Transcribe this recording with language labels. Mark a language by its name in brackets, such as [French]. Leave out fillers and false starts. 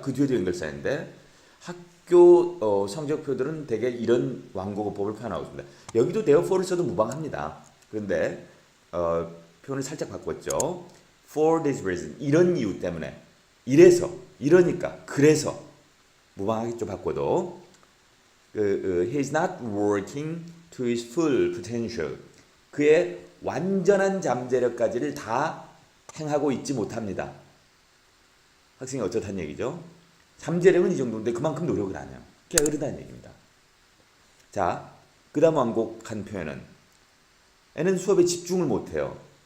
[Korean] 그 뒤에도 연결사인데 학교 성적표들은 대개 이런 완곡어법을 표현하고 있습니다. 여기도 therefore를 써도 무방합니다. 그런데 표현을 살짝 바꿨죠. [English] For this reason, [Korean] 이런 이유 때문에, 이래서, 이러니까, 그래서 무방하겠죠. [English] 바꿔도 he is not working to his full potential. [Korean] 그의 완전한 잠재력까지를 다 행하고 있지 못합니다. 학생이 어쩌다는 얘기죠. 잠재력은 이 정도인데 그만큼 노력을 안 해요. 게으르다는 얘기입니다. 자, 그 다음 완곡한 표현은 애는 수업에 집중을 못해요.